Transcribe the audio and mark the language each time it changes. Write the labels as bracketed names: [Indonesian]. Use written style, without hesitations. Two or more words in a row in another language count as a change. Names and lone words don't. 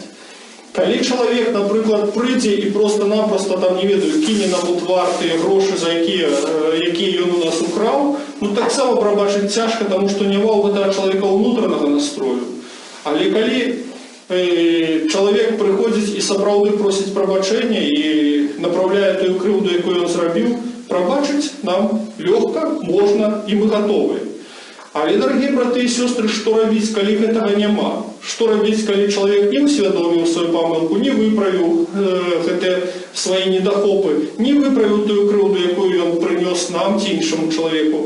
[Ukrainian] Коли чоловік, наприклад, прийде і просто-напросто там, не ведаю, кине нам у двор ті гроші, за які він у нас украв, так само пробачити тяжко, тому що немає у цього чоловіка внутрішнього настрою. Але коли чоловік приходить і справді просить пробачення і направляє ту кривду, яку він зробив, [Belarusian] прабачыць нам лёгка, можна, і мы гатовыя. Але, дарагія браты і сёстры, што рабіць, калі гэтага няма? Што рабіць, калі чалавек не ўсвядоміў сваю памылку, не выправіў гэтыя свае недахопы, не выправіў тую крыўду, якую ён прынёс нам ці іншаму чалавеку?